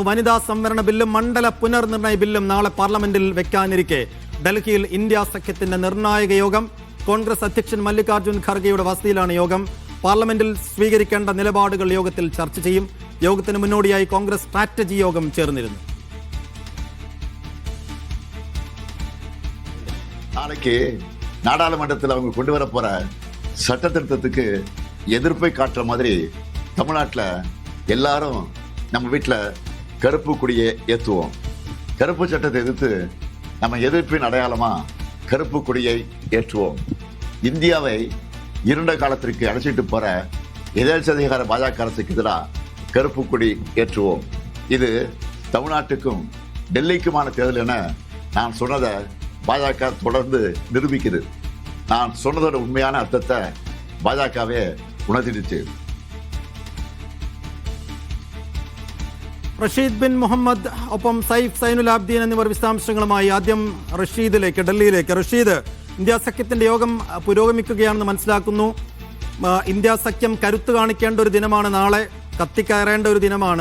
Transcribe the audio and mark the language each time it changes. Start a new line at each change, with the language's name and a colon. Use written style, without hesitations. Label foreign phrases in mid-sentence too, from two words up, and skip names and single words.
Malayalam: വനിതാ സംവരണ ബില്ലും മണ്ഡല പുനർനിർണയ ബില്ലും നാളെ പാർലമെന്റിൽ വെക്കാനിരിക്കെ ഡൽഹിയിൽ ഇന്ത്യ സഖ്യത്തിന്റെ നിർണായക യോഗം. കോൺഗ്രസ് അധ്യക്ഷൻ മല്ലികാർജ്ജുൻ ഖർഗെയുടെ വസതിയിലാണ് യോഗം. പാർലമെന്റിൽ സ്വീകരിക്കേണ്ട നിലപാടുകൾ യോഗത്തിൽ ചർച്ച ചെയ്യും. യോഗത്തിന് മുന്നോടിയായി കോൺഗ്രസ് സ്ട്രാറ്റജി യോഗം ചേർന്നിരുന്നു.
Tamil: நாளைக்கு நாடாளுமன்றத்தில் அவங்க கொண்டு வர போற சட்ட திருத்தத்துக்கு எதிர்ப்பை காட்டுற மாதிரி தமிழ்நாட்டில் எல்லாரும் நம்ம வீட்டில் கருப்பு கொடியை ஏற்றுவோம். கருப்பு சட்டத்தை எதிர்த்து நம்ம எதிர்ப்பின் அடையாளமா கருப்பு கொடியை ஏற்றுவோம். இந்தியாவை இருண்ட காலத்திற்கு அழைச்சிட்டு போற எதேச்சதிகார பாஜக அரசுக்கு எதிராக கருப்பு கொடி ஏற்றுவோம். இது தமிழ்நாட்டுக்கும் டெல்லிக்குமான தேர்தல் என நான் சொன்னதை பாஜக தொடர்ந்து நிரூபிக்குது. நான் சொன்னதோட உண்மையான அர்த்தத்தை பாஜகவே உணர்த்திடுச்சு.
Malayalam: റഷീദ് ബിൻ മുഹമ്മദ് ഒപ്പം സൈഫ് സൈനുൽ ആബ്ദീൻ എന്നിവർ വിശദാംശങ്ങളുമായി. ആദ്യം റഷീദിലേക്ക്, ഡൽഹിയിലേക്ക്. റഷീദ്, ഇന്ത്യ സഖ്യത്തിന്റെ യോഗം പുരോഗമിക്കുകയാണെന്ന് മനസ്സിലാക്കുന്നു. ഇന്ത്യ സഖ്യം കരുത്ത് കാണിക്കേണ്ട ഒരു ദിനമാണ് നാളെ, കത്തിക്കയറേണ്ട ഒരു ദിനമാണ്.